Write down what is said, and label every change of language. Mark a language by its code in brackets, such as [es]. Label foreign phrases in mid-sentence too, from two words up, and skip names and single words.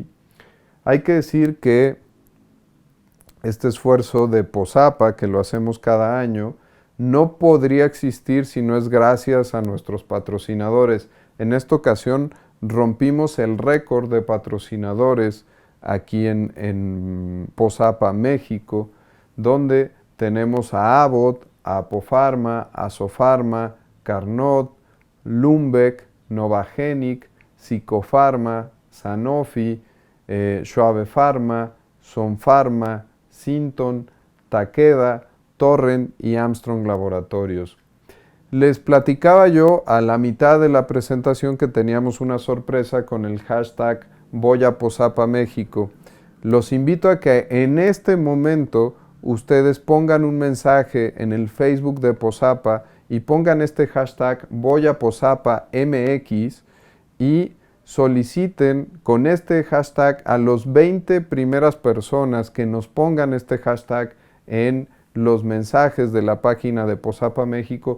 [es] Hay que decir que este esfuerzo de POSAPA, que lo hacemos cada año, no podría existir si no es gracias a nuestros patrocinadores. En esta ocasión rompimos el récord de patrocinadores aquí en POSAPA México, donde tenemos a Abbott, a Apofarma, a Sofarma, Carnot, Lundbeck, Novagenic, Psicofarma, Sanofi, Schwab Pharma, Sonfarma, Synton, Takeda, Torrent y Armstrong Laboratorios. Les platicaba yo a la mitad de la presentación que teníamos una sorpresa con el hashtag Voy a POSAPA México. Los invito a que en este momento ustedes pongan un mensaje en el Facebook de POSAPA y pongan este hashtag Voy a POSAPA MX y soliciten con este hashtag a los 20 primeras personas que nos pongan este hashtag en los mensajes de la página de POSAPA México.